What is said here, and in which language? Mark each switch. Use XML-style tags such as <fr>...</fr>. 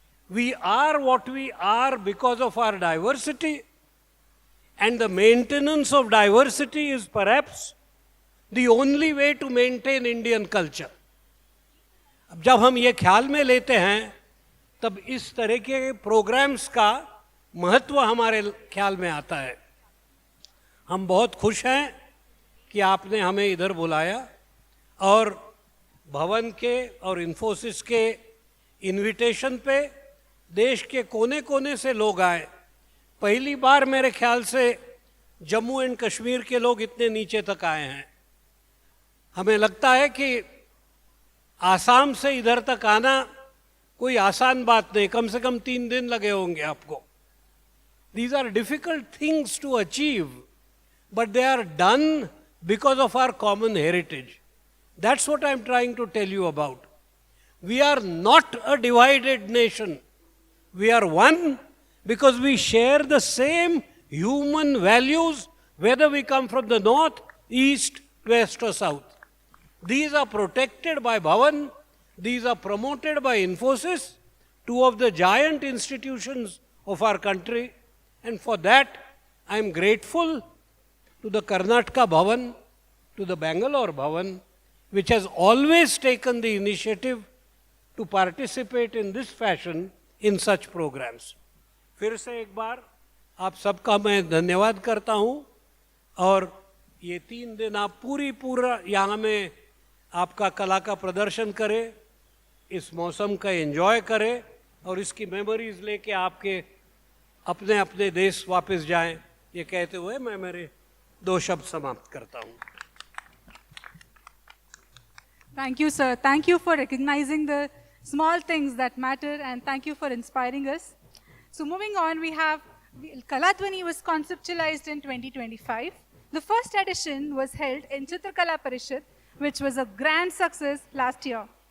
<en>We are what we are because of our diversity, and the maintenance of diversity is perhaps the only way to maintain Indian culture.</en> <hi>अब जब हम ये ख्याल में लेते हैं, तब इस तरह के प्रोग्राम्स का महत्व हमारे ख्याल में आता है. हम बहुत खुश हैं कि आपने हमें इधर बुलाया और भवन के और इन्फोसिस के इनविटेशन पे देश के कोने कोने से लोग आए। पहली बार मेरे ख्याल से जम्मू एंड कश्मीर के लोग इतने नीचे तक आए हैं। हमें लगता है कि आसाम से इधर तक आना कोई आसान बात नहीं, कम से कम 3 दिन लगे होंगे आपको।</hi> <en>These are difficult things to achieve, but they are done because of our common heritage. That's what I'm trying to tell you about. We are not a divided nation. We are one because we share the same human values, whether we come from the north, east, west or south. These are protected by Bhavan. These are promoted by Infosys, two of the giant institutions of our country. And for that, I am grateful to the Karnataka Bhavan, to the Bangalore Bhavan, which has always taken the initiative to participate in this fashion in such programs.</en> <hi>फिर से एक बार आप सबका मैं धन्यवाद करता हूँ और ये 3 दिन आप पूरा यहाँ में आपका कला का प्रदर्शन करें, इस मौसम का एंजॉय करें और इसकी मेमोरीज लेके आपके अपने अपने देश वापस जाएं। ये कहते हुए मैं मेरे 2 शब्द समाप्त करता हूँ।</hi> <en>Thank you, sir. Thank you for recognizing the small things that matter, and thank you for inspiring us. So moving on, we have Kaladwani was conceptualized in 2025. The first edition was held in Chitrkala Parishad, which was a grand success last year.</en>